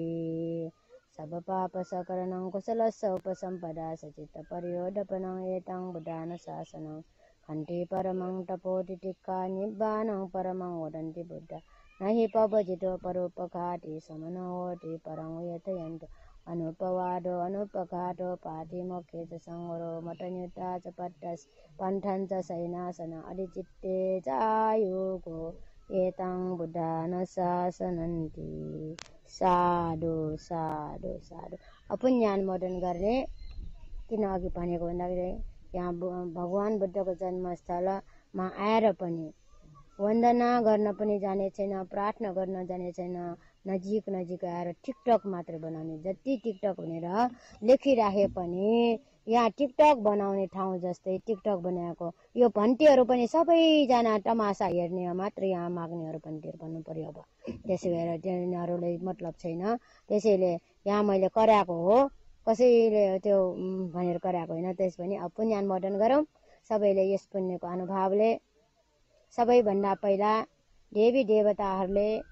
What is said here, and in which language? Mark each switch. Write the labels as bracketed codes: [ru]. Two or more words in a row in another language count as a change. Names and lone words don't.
[pi] सब पाप सकरणं कुशलस्य उपसम्पदा सचित्त परियोडपनं एतं बुद्धानुशासनं खन्ति परमं तपोतितिक्खा निब्बानं परमं वदन्ति बुद्धा न हि पवजितो परोपघाति समनो होति परं यतयन्तो अनुपवादो अनुपघातो पातिमोक्षे च संवरो मठन्युता च पन्थं च सैनासन अधिचित्ते चायुगो एतं बुद्धानुशासनन्ति साधु साधु साधु [ne] अपुन्यान मदन गर्ने किन अघि भनेको भन्दाखेरि यहाँ भगवान बुद्धको जन्मस्थलमा आएर पनि वन्दना गर्न पनि जाने छैन प्रार्थना गर्न जाने छैन नजिक नजिक आएर टिकटक मात्र बनाउने जति टिकटक भनेर लेखिराखे पनि यहाँ टिकटक बनाउने ठाउँ जस्तै टिकटक बनाएको यो भन्टीहरू पनि सबैजना तमासा हेर्ने मात्र यहाँ माग्नेहरू भन्टीहरू भन्नु पर्यो अब त्यसै भएर तिनीहरूलाई मतलब छैन त्यसैले यहाँ मैले कराएको हो कसैले त्यो भनेर कराएको होइन त्यस पनि अब पुण्य मदन गरौँ सबैले यस पुण्यको अनुभवले सबैभन्दा पहिला देवी देवताहरूले